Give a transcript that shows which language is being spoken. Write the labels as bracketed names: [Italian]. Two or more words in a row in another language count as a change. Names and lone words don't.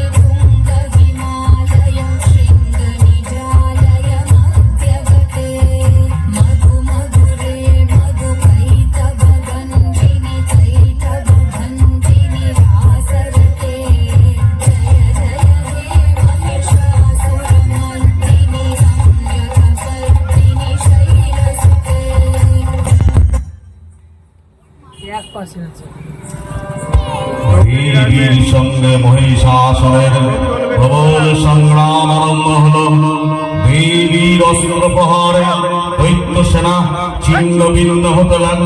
[Sanskrit] तुङ्गहिमालयं शृङ्गनिजालय मध्यगते मधुमधुरे मधुकैटभगञ्जिनि कैटभगञ्जिनि वासरते जय जय हे महिषासुरमर्दिनि रम्यकपर्दिनि शैलसुते [Bangla] দেবীর সঙ্গে মহিষাসুরের প্রবল সংগ্রাম আরম্ভ হল। দেবীর অস্ত্র প্রহারে দৈত্য সেনা ছিন্ন ভিন্ন হতে লাগলো।